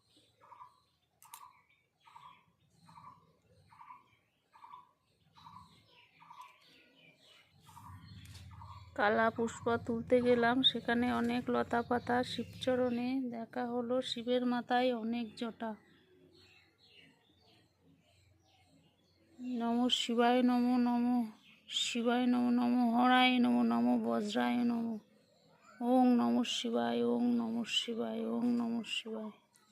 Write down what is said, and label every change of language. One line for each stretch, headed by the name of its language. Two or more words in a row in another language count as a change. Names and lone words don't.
Bangla: কালা পুষ্প তুলতে গেলাম, সেখানে অনেক লতা পাতা, শিবচরণে দেখা হলো শিবের মাথায় অনেক জটা।
Sanskrit: নমঃ শিবায় নমো নমঃ শিবায় নমো নমঃ হরায় নমো নমঃ বজ্রায় নমঃ। ওং নমঃ শিবায় ওং নমঃ শিবায় ওং নমঃ শিবায়।